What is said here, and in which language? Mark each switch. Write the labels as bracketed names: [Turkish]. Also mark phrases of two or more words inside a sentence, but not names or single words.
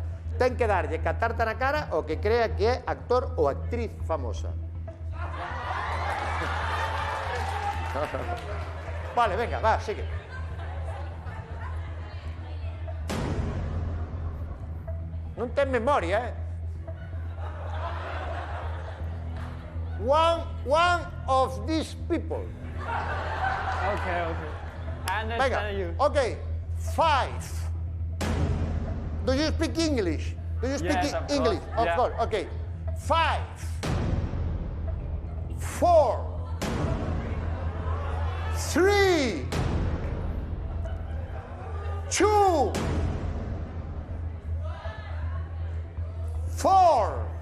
[Galician] Ten que darlle ca tarta na cara o que crea que é actor ou actriz famosa. [Spanish] Vale, venga, va, sigue. [Galician] Non ten memoria, [English] One of these people. Okay. I understand [Spanish] Venga, [English] you. okay. 5. Do you speak English? Do you speak Yes, of English? course. Of Yeah. course. Okay. 5, 4, 3, 2, 4.